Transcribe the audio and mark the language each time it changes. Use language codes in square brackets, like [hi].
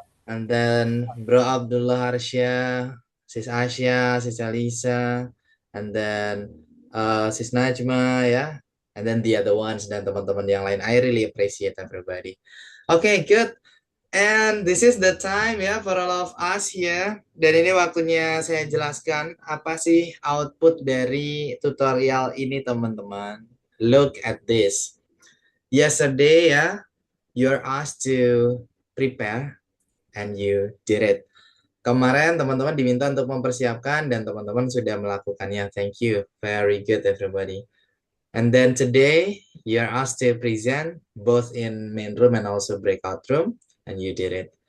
[en] And then Bro Abdullah Harsha, Sis Asya, Sis Alisa, and then Sis Najma ya. And then the other ones [id] dan teman-teman yang lain. [en] I really appreciate everybody. Okay, good. And this is the time ya for all of us here. [id] Dan ini waktunya saya jelaskan apa sih output dari tutorial ini teman-teman. [en] Look at this. Yesterday ya, you're asked to prepare and you did it. [id] Kemarin teman-teman diminta untuk mempersiapkan dan teman-teman sudah melakukannya. [en] Thank you. Very good everybody. And then today, you're asked to present both in main room and also breakout room, and you did it.